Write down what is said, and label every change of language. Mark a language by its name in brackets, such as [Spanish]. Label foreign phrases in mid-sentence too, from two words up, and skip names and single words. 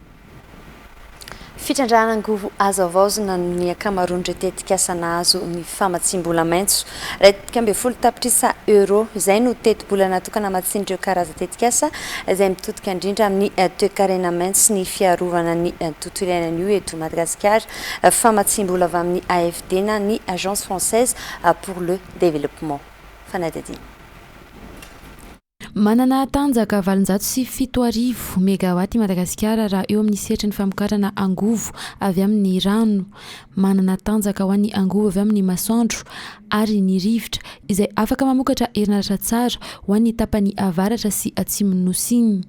[Malagasy] Fitrandranan-govo azo avaozana ny akamaroan'ireo tetikasa nahazo ny famatsim-bola maitso. Ray 10 tapitrisa euro izay no teti-bola natokana amatsin'ireo karaza tetikasa izay mitodika indrindra amin'ny toe-karena maitso sy ny fiarovana ny tontolo iainana io eto Madagasikara. Famatsim-bola avy amin'ny AFD na ny Agence française pour le développement. Fanadadina. Manana tanjaka 707 megawatt Madagasikara raha eo amin'ny sehatry ny famokarana angovo avy amin'ny rano. Manana tanjaka ho an'ny angovo avy amin'ny masoandro ary ny rivotra izay afaka mamokatra herinaratra tsara ho an'ny tapany avaratra sy atsimon'ny nosy igny.